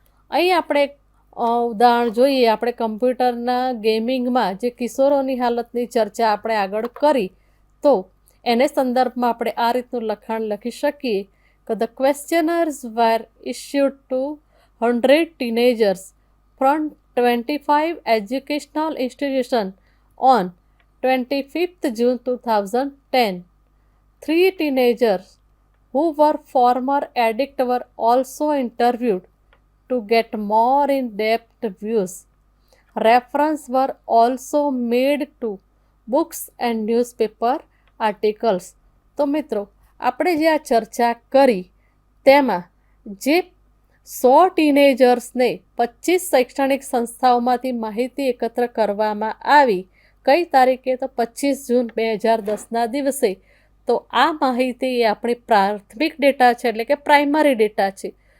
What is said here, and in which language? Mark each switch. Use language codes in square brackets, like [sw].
[gu] અહીં આપણે ઉદાહરણ જોઈએ. આપણે કમ્પ્યુટરના ગેમિંગમાં જે કિશોરોની હાલતની ચર્ચા આપણે આગળ કરી, તો એને સંદર્ભમાં આપણે આ રીતનું લખાણ લખી શકીએ કે [en] The questionnaires were issued to 100 teenagers from 25 educational institutions on 25th June 2010. 3 teenagers who were former addicts were also interviewed to get more in-depth views. Reference were also made to books and newspaper articles. [gu] તો મિત્રો, આપણે જે આ ચર્ચા કરી તેમાં જે 100 ટીનેજર્સને 25 શૈક્ષણિક સંસ્થાઓમાંથી માહિતી એકત્ર કરવામાં આવી, કઈ તારીખે? તો 25 જૂન 2010ના દિવસે. તો આ માહિતી એ આપણી પ્રાથમિક ડેટા છે, એટલે કે પ્રાઇમરી ડેટા છે.